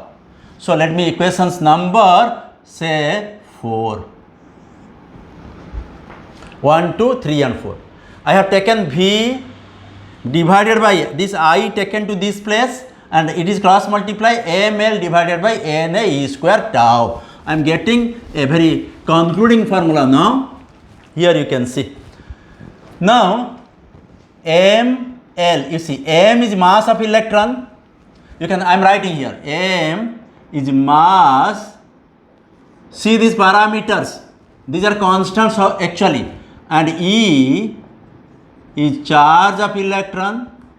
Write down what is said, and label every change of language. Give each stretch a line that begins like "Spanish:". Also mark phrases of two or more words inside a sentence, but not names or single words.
English: So, let me equations number say 4. 1, 2, 3 and 4. I have taken V divided by this I taken to this place, and it is cross multiply ML divided by NA E square tau. I am getting a very concluding formula now. Here you can see. Now, ML, you see, M is mass of electron. You can, I am writing here, M is mass. See these parameters, these are constants actually, and E is charge of electron,